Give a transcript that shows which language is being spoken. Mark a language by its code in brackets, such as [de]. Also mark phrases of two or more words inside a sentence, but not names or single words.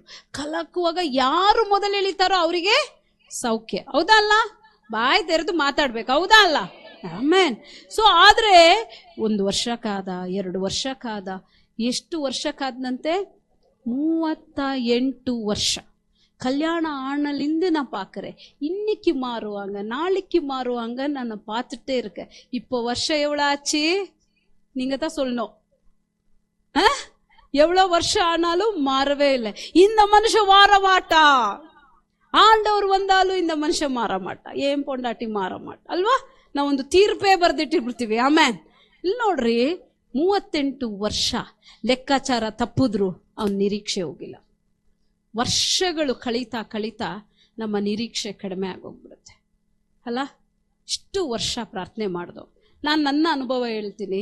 [kn] ಕಲಕುವಾಗ ಯಾರು ಮೊದಲು ಎಳಿತಾರೋ ಅವರಿಗೆ ಸೌಖ್ಯ. ಹೌದಾ ಅಲ್ಲ? ಬಾಯಿ ತೆರೆದು ಮಾತಾಡ್ಬೇಕು. ಹೌದಾ ಅಲ್ಲ? ಆಮೇನ್. ಸೊ ಆದ್ರೆ 1 ವರ್ಷ ಕಾದ, 2 ವರ್ಷ ಕಾದ, ಎಷ್ಟು ವರ್ಷ ಕಾದ್ನಂತೆ? 38 ವರ್ಷ. [ta] கல்யாண ஆனலிருந்து நான் பார்க்கறேன். இன்னைக்கு மாறுவாங்க, நாளைக்கு மாறுவாங்க, நான் பார்த்துட்டே இருக்கேன். இப்போ வருஷம் எவ்வளோ ஆச்சு? நீங்க தான் சொல்லணும். எவ்வளோ வருஷம் ஆனாலும் மாறவே இல்லை. இந்த மனுஷன் மாற மாட்டா. ஆண்டவர் வந்தாலும் இந்த மனுஷன் மாற மாட்டா. ஏன் பொண்டாட்டி மாற மாட்டா [kn] ಅಲ್ವಾ? ನಾವೊಂದು ತೀರ್ಪೇ ಬರ್ದಿಟ್ಟಿರ್ಬಿಡ್ತೀವಿ. ಆಮೇನ್. ಇಲ್ಲಿ ನೋಡ್ರಿ, 38 ವರ್ಷ ಲೆಕ್ಕಾಚಾರ ತಪ್ಪಿದ್ರು ಅವನ ನಿರೀಕ್ಷೆ ಹೋಗಿಲ್ಲ. ವರ್ಷಗಳು ಕಳೀತಾ ಕಳೀತಾ ನಮ್ಮ ನಿರೀಕ್ಷೆ ಕಡಿಮೆ ಆಗೋಗ್ಬಿಡುತ್ತೆ ಅಲ್ಲ? ಇಷ್ಟು ವರ್ಷ ಪ್ರಾರ್ಥನೆ ಮಾಡ್ದು. ನಾನು ನನ್ನ ಅನುಭವ ಹೇಳ್ತೀನಿ.